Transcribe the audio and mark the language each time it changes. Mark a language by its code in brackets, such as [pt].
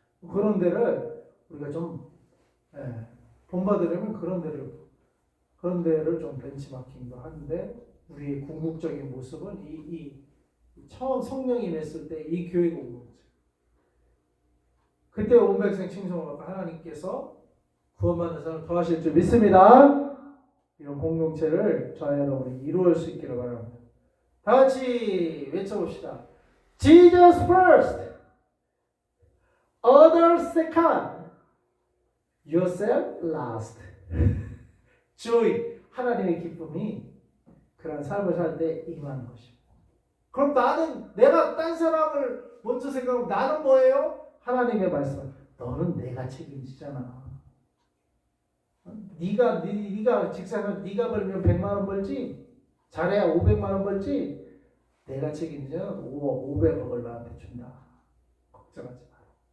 [ko] 그런 데를 우리가 좀 본받으려면 그런 데를 좀 벤치마킹도 하는데, 우리의 궁극적인 모습은 이 처음 성령이 맺을 때 이 교회 공동체. 그때 온 백성 칭송을 받고 하나님께서 구원받는 사람을 더하실 줄 믿습니다. 이런 공동체를 저와 여러분이 이루어질 수 있기를 바랍니다. 다 같이 외쳐봅시다. [en] Jesus first, others second, yourself last. [ko] joy, 하나님의 기쁨이 그런 삶을 살 때 임하는 것입니다. 그럼 나는, 내가 딴 사람을 먼저 생각하고 나는 뭐예요? 하나님의 말씀. 너는 내가 책임지잖아. 네가 직장을 네가 벌면 100만 원 벌지, 잘해야 500만 원 벌지, 내가 책임져 500억을 나한테 준다. 걱정하지 마라.